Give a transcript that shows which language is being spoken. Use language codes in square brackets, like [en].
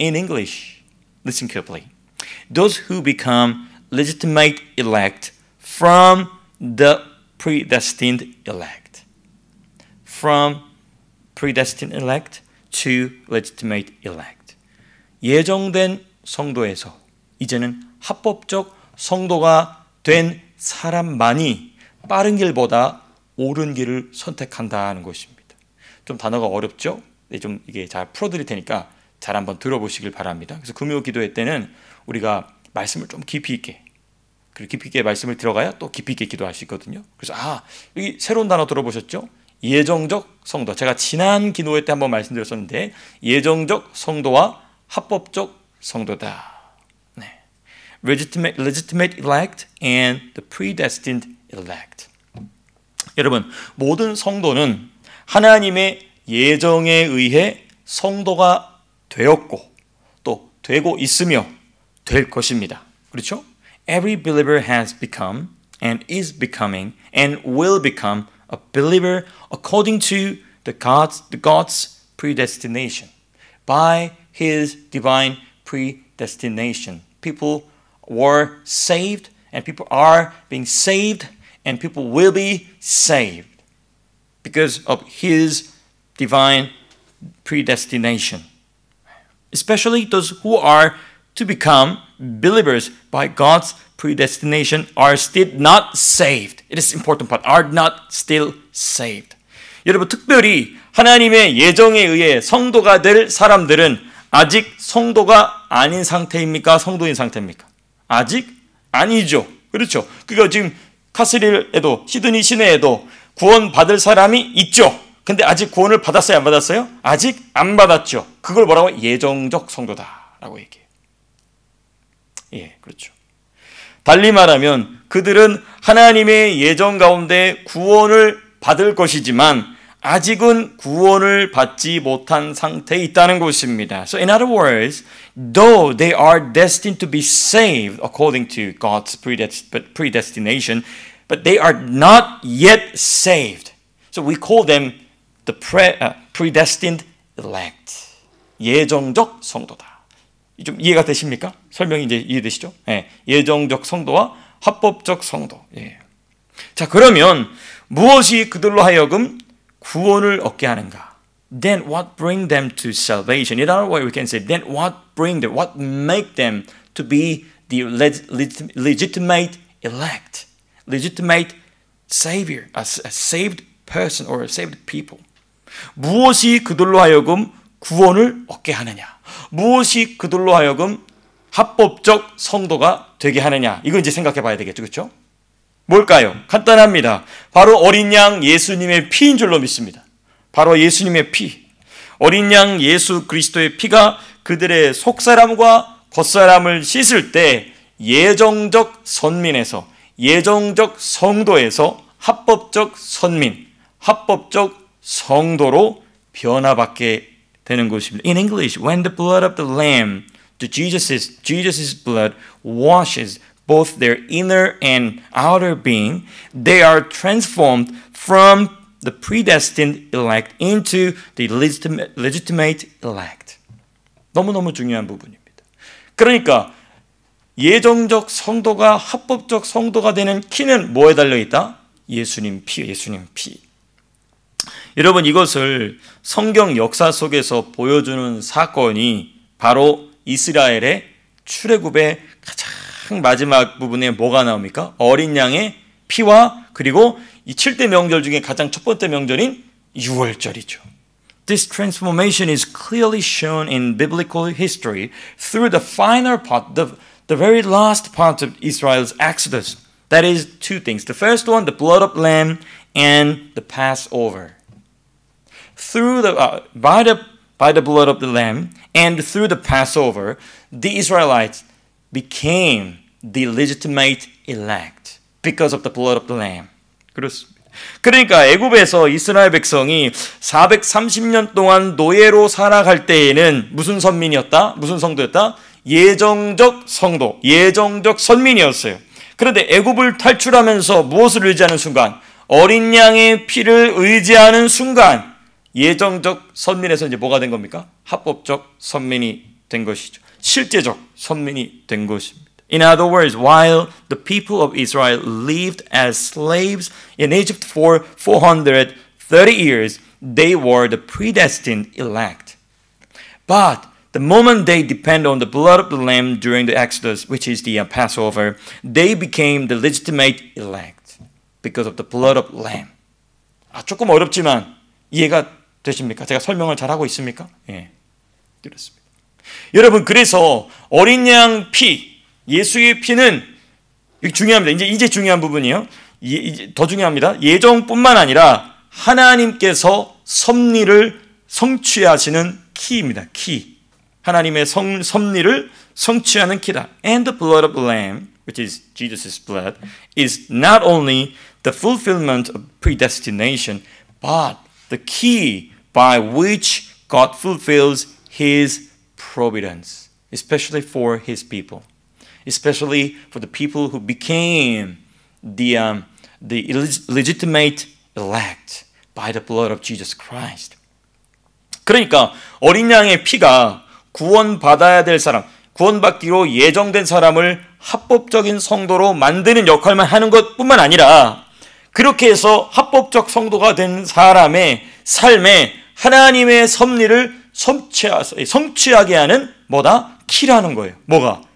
[en] In English, listen carefully. Those who become legitimate elect from the predestined elect. From predestined elect to legitimate elect. [ko] 예정된 성도에서 이제는 합법적 성도가 된 사람만이 빠른 길보다 옳은 길을 선택한다는 것입니다. 좀 단어가 어렵죠? 네, 좀 이게 잘 풀어드릴 테니까 잘 한번 들어보시길 바랍니다. 그래서 금요 기도회 때는 우리가 말씀을 좀 깊이 있게 그리고 깊이 있게 말씀을 들어가야 또 깊이 있게 기도할 수 있거든요. 그래서 여기 새로운 단어 들어보셨죠? 예정적 성도. 제가 지난 기도회 때 한번 말씀드렸었는데 예정적 성도와 합법적 성도다. [en] legitimate elect and the predestined elect. [ko] 여러분, 모든 성도는 하나님의 예정에 의해 성도가 되었고 또 되고 있으며 될 것입니다. 그렇죠? [en] Every believer has become and is becoming and will become a believer according to God's predestination. By His divine predestination. People were saved and people are being saved and people will be saved because of His divine predestination. Especially those who are to become believers by God's predestination are still not saved. It is important part. Are not still saved. [ko] 여러분 특별히 하나님의 예정에 의해 성도가 될 사람들은 아직 성도가 아닌 상태입니까? 성도인 상태입니까? 아직 아니죠. 그렇죠. 그러니까 지금 카스릴에도 시드니 시내에도 구원 받을 사람이 있죠. 근데 아직 구원을 받았어요? 안 받았어요? 아직 안 받았죠. 그걸 뭐라고? 예정적 성도다라고 얘기해요. 예, 그렇죠. 달리 말하면 그들은 하나님의 예정 가운데 구원을 받을 것이지만 아직은 구원을 받지 못한 상태에 있다는 것입니다. [en] So in other words, though they are destined to be saved according to God's predestination, but they are not yet saved. So we call them the predestined elect. [ko] 예정적 성도다. 좀 이해가 되십니까? 설명이 이제 이해되시죠? 예, 예정적 성도와 합법적 성도. 예. 자, 그러면 무엇이 그들로 하여금 구원을 얻게 하는가? [en] Then what bring them to salvation? In other words, we can say, then what bring them, what make them to be the legitimate elect, legitimate savior, a saved person or a saved people. [ko] 무엇이 그들로 하여금 구원을 얻게 하느냐? 무엇이 그들로 하여금 합법적 성도가 되게 하느냐? 이거 이제 생각해 봐야 되겠죠. 그렇죠? 뭘까요? 간단합니다. 바로 어린 양 예수님의 피인 줄로 믿습니다. 바로 예수님의 피. 어린 양 예수 그리스도의 피가 그들의 속사람과 겉사람을 씻을 때 예정적 선민에서, 예정적 성도에서 합법적 선민, 합법적 성도로 변화받게 되는 것입니다. [en] In English, when the blood of the Lamb, Jesus' blood washes both their inner and outer being, they are transformed from the predestined elect into the legitimate elect. [ko] 너무너무 중요한 부분입니다. 그러니까 예정적 성도가 합법적 성도가 되는 키는 뭐에 달려있다? 예수님 피, 예수님 피. 여러분 이것을 성경 역사 속에서 보여주는 사건이 바로 이스라엘의 출애굽의 가장 마지막 부분에 뭐가 나옵니까? 어린 양의 피와 그리고 이 7대 명절 중에 가장 첫 번째 명절인 유월절이죠. [en] This transformation is clearly shown in biblical history through the final part, the very last part of Israel's Exodus. That is two things. The first one, the blood of lamb and the Passover. Through by the blood of the lamb and through the Passover, the Israelites became the legitimate elect because of the blood of the lamb. [ko] 그렇습니다. 그러니까 애굽에서 이스라엘 백성이 430년 동안 노예로 살아갈 때에는 무슨 선민이었다? 무슨 성도였다? 예정적 성도, 예정적 선민이었어요. 그런데 애굽을 탈출하면서 무엇을 의지하는 순간? 어린 양의 피를 의지하는 순간 예정적 선민에서 이제 뭐가 된 겁니까? 합법적 선민이 된 것이죠. 실제적 선민이 된 것입니다. [en] In other words, while the people of Israel lived as slaves in Egypt for 430 years, they were the predestined elect. But the moment they depend on the blood of the lamb during the Exodus, which is the Passover, they became the legitimate elect because of the blood of lamb. [ko] 조금 어렵지만 이해가 되십니까? 제가 설명을 잘하고 있습니까? 예, 그렇습니다. 여러분, 그래서 어린 양 피, 예수의 피는 중요합니다. 이제 중요한 부분이에요. 더 중요합니다. 예정뿐만 아니라 하나님께서 섭리를 성취하시는 키입니다. 키. 하나님의 섭리를 성취하는 키다. [en] And the blood of the Lamb, which is Jesus' blood, is not only the fulfillment of predestination, but the key by which God fulfills His providence, especially for His people. Especially for the people who became the legitimate elect by the blood of Jesus Christ. [ko] 그러니까 어린 양의 피가 구원받아야 될 사람, 구원받기로 예정된 사람을 합법적인 성도로 만드는 역할만 하는 것뿐만 아니라 그렇게 해서 합법적 성도가 된 사람의 삶에 하나님의 섭리를 성취하게 하는 뭐다? 키라는 거예요. 뭐가?